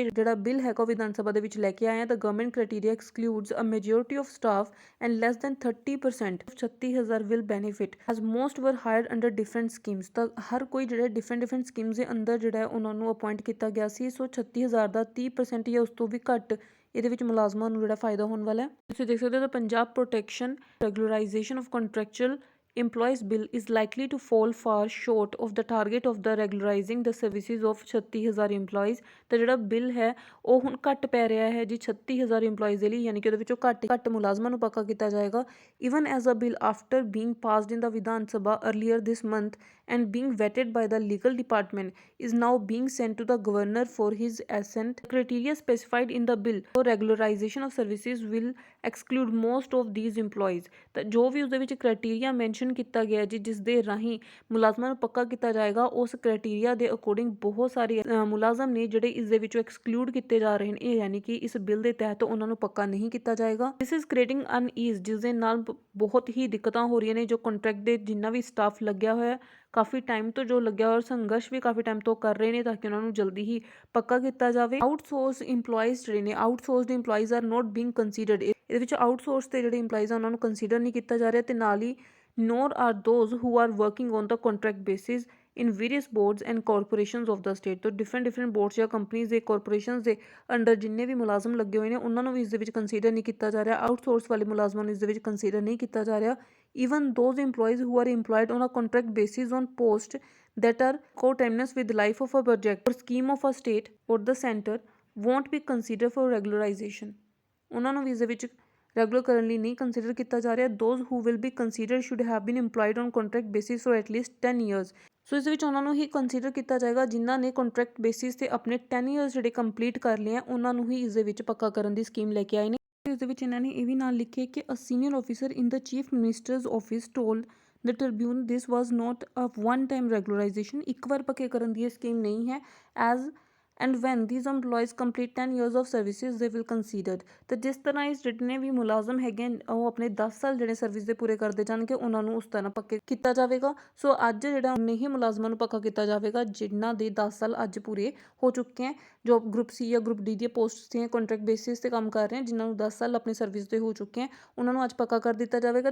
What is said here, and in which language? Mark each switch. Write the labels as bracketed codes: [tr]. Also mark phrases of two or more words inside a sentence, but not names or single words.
[pa] ਜਿਹੜਾ ਬਿੱਲ ਹੈਗਾ ਉਹ ਵਿਧਾਨ ਸਭਾ ਦੇ ਵਿੱਚ ਲੈ ਕੇ ਆਇਆ ਤਾਂ [en] government criteria excludes a majority of staff and less than 30% 36,000 will benefit as most were hired under different schemes. [pa] ਤਾਂ ਹਰ ਕੋਈ ਜਿਹੜਾ [en] different schemes [pa] ਦੇ ਅੰਦਰ ਜਿਹੜਾ ਉਹਨਾਂ ਨੂੰ ਅਪੁਆਇੰਟ ਕੀਤਾ ਗਿਆ ਸੀ। ਸੋ 36,000 ਦਾ 30% ਜਾਂ ਉਸ ਤੋਂ ਵੀ ਘੱਟ ਇਹਦੇ ਵਿੱਚ ਮੁਲਾਜ਼ਮਾਂ ਨੂੰ ਜਿਹੜਾ ਫਾਇਦਾ ਹੋਣ ਵਾਲਾ ਹੈ। ਤੁਸੀਂ ਦੇਖ ਸਕਦੇ ਹੋ ਤਾਂ [en] Punjab Protection Regularisation of Contractual employees bill is likely to fall far short of the target of the regularizing the services of 36,000 employees। [pa] ਤਾਂ ਜਿਹੜਾ ਬਿੱਲ ਹੈ ਉਹ ਹੁਣ ਘੱਟ ਪੈ ਰਿਹਾ ਹੈ ਜੀ 36,000 ਇੰਪਲੋਈਜ਼ ਦੇ ਲਈ, ਯਾਨੀ ਕਿ ਉਹਦੇ ਵਿੱਚੋਂ ਘੱਟ ਮੁਲਾਜ਼ਮਾਂ ਨੂੰ ਪੱਕਾ ਕੀਤਾ ਜਾਏਗਾ। [en] even as a bill after being passed in the Vidhan Sabha earlier this month and being vetted by the legal department is now being sent to the governor for his assent। criteria specified in the bill for regularization of services will exclude most of these employees। [pa] ਤਾਂ ਜੋ ਵੀ ਉਸਦੇ ਵਿੱਚ [en] criteria mention [pa] ਕੀਤਾ ਗਿਆ ਜੀ ਜਿਸ ਦੇ ਰਾਹੀਂ ਮੁਲਾਜ਼ਮਾਂ ਨੂੰ ਪੱਕਾ ਕੀਤਾ ਜਾਏਗਾ, ਉਸ ਕ੍ਰਾਈਟੇਰੀਆ ਦੇ ਅਕੋਰਡਿੰਗ ਬਹੁਤ ਸਾਰੇ ਮੁਲਾਜ਼ਮ ਨੇ ਜਿਹੜੇ ਇਸ ਦੇ ਵਿੱਚੋਂ ਐਕਸਕਲੂਡ ਕੀਤੇ ਜਾ ਰਹੇ ਨੇ, ਇਹ ਯਾਨੀ ਕਿ ਇਸ ਬਿੱਲ ਦੇ ਤਹਿਤ ਉਹਨਾਂ ਨੂੰ ਪੱਕਾ ਨਹੀਂ ਕੀਤਾ ਜਾਏਗਾ। [en] this is creating unease, [pa] ਜਿਸ ਦੇ ਨਾਲ ਬਹੁਤ ਹੀ ਦਿੱਕਤਾਂ ਹੋ ਰਹੀਆਂ ਨੇ। ਜੋ ਕੰਟਰੈਕਟ ਦੇ ਜਿੰਨਾ ਵੀ ਸਟਾਫ ਲੱਗਿਆ ਹੋਇਆ ਕਾਫੀ ਟਾਈਮ ਤੋਂ ਜੋ ਲੱਗਿਆ ਹੋਇਆ ਸੰਘਰਸ਼ ਵੀ ਕਾਫੀ ਟਾਈਮ ਤੋਂ ਕਰ ਰਹੇ ਨੇ ਤਾਂ ਕਿ ਉਹਨਾਂ ਨੂੰ ਜਲਦੀ ਹੀ ਪੱਕਾ ਕੀਤਾ ਜਾਵੇ। [en] outsource employees [pa] ਜਿਹੜੇ ਨੇ [en] outsourced employees are not being considered. [pa] ਇਹਦੇ ਵਿੱਚ ਆਊਟਸੋਰਸ ਦੇ ਜਿਹੜੇ ਇੰਪਲੋਈਜ਼ ਆ ਉਹਨਾਂ ਨੂੰ ਕੰਸੀਡਰ ਨਹੀਂ ਕੀਤਾ ਜਾ ਰਿਹਾ ਤੇ ਨਾਲ ਹੀ [en] nor are those who are working on the contract basis in various boards and corporations of the state। [pa] तो [en] different boards [pa] ਜਾਂ companies ਦੇ corporations ਦੇ ਅੰਡਰ ਜਿੰਨੇ ਵੀ ਮੁਲਾਜ਼ਮ ਲੱਗੇ ਹੋਏ ਨੇ ਉਹਨਾਂ ਨੂੰ ਵੀ ਇਸ ਦੇ ਵਿੱਚ ਕੰਸੀਡਰ ਨਹੀਂ ਕੀਤਾ ਜਾ ਰਿਹਾ। ਆਊਟਸੋਰਸ ਵਾਲੇ ਮੁਲਾਜ਼ਮਾਂ ਨੂੰ ਇਸ ਦੇ ਵਿੱਚ ਕੰਸੀਡਰ ਨਹੀਂ ਕੀਤਾ ਜਾ ਰਿਹਾ। [en] even those employees who are employed on a contract basis on post that are coterminous with life of a project or scheme of a state or the center won't be considered for regularization। [pa] ਉਹਨਾਂ ਨੂੰ ਵੀ ਇਸ ਦੇ ਵਿੱਚ ਰੈਗੂਲਰ ਕਰਨ ਲਈ ਨਹੀਂ ਕੰਸੀਡਰ ਕੀਤਾ ਜਾ ਰਿਹਾ। [en] Those who will be consider should have been employed on contract basis for at least 10 years. [pa] ਸੋ ਇਸ ਵਿੱਚ ਉਹਨਾਂ ਨੂੰ ਹੀ ਕੰਸੀਡਰ ਕੀਤਾ ਜਾਏਗਾ ਜਿਨ੍ਹਾਂ ਨੇ [en] contract basis [pa] ਤੇ ਆਪਣੇ 10 years ਜਿਹੜੇ ਕੰਪਲੀਟ ਕਰ ਲਏ ਆ, ਉਹਨਾਂ ਨੂੰ ਹੀ ਇਸ ਦੇ ਵਿੱਚ ਪੱਕਾ ਕਰਨ ਦੀ ਸਕੀਮ ਲੈ ਕੇ ਆਏ ਨੇ। ਇਸ ਦੇ ਵਿੱਚ ਇਹਨਾਂ ਨੇ ਇਹ ਵੀ ਨਾਲ ਲਿਖਿਆ ਕਿ [en] a senior officer in the Chief Minister's office told The Tribune this was not a one time regularisation. [pa] ਇੱਕ ਵਾਰ ਪੱਕੇ ਕਰਨ ਦੀ ਇਹ ਸਕੀਮ ਨਹੀਂ ਹੈ। [en] ਐਜ਼ and when these employees complete 10 years of services they will considered। [pa] ਤਾਂ ਜਿਸ ਤਰ੍ਹਾਂ ਇਸ ਜਿੰਨੇ ਵੀ ਮੁਲਾਜ਼ਮ ਹੈਗੇ ਉਹ ਆਪਣੇ 10 ਸਾਲ ਜਿਹੜੇ ਸਰਵਿਸ ਦੇ ਪੂਰੇ ਕਰਦੇ ਜਾਣਗੇ ਉਹਨਾਂ ਨੂੰ ਉਸ ਤਰ੍ਹਾਂ ਪੱਕੇ ਕੀਤਾ ਜਾਵੇਗਾ। ਸੋ ਅੱਜ ਜਿਹੜਾ ਉਨੇ ਹੀ ਮੁਲਾਜ਼ਮਾਂ ਨੂੰ ਪੱਕਾ ਕੀਤਾ ਜਾਵੇਗਾ ਜਿਨ੍ਹਾਂ ਦੇ 10 ਸਾਲ ਅੱਜ ਪੂਰੇ ਹੋ ਚੁੱਕੇ ਹੈ, ਜੋ [en] group C [pa] ਜਾਂ [en] group D [pa] ਦੀਆਂ ਪੋਸਟ ਦੀਆਂ [en] contract basis [pa] ਤੇ ਕੰਮ ਕਰ ਰਹੇ ਹਨ, ਜਿਨ੍ਹਾਂ ਨੂੰ 10 ਸਾਲ ਆਪਣੀ ਸਰਵਿਸ ਦੇ ਹੋ ਚੁੱਕੇ ਹੈ, ਉਹਨਾਂ ਨੂੰ ਅੱਜ ਪੱਕਾ ਕਰ ਦਿੱਤਾ ਜਾਵੇਗਾ।